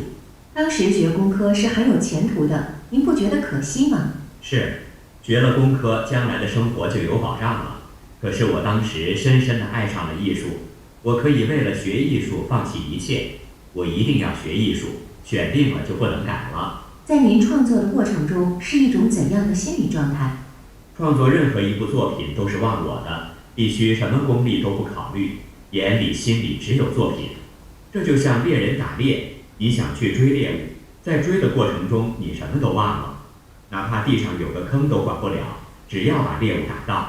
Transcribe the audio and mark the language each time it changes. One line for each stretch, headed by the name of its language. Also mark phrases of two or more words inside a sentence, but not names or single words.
Chinese: 當時學工科是很有前途的，您不覺得可惜嗎？是，學了工科，將來的生活就有保障了。可是我當時深深地愛上了藝術，我可以為了學藝術放棄一切，我一定要學藝術，選定了就不能改了。在您創作的過程中是一種怎樣的心理狀態？創作任何一部作品都是忘我的，必須什麼功利都不考慮，眼裡心裡只有作品。這就像獵人打獵，你想去追獵物，在追的過程中你什麼都忘了，哪怕地上有個坑都管不了，只要把獵物打到。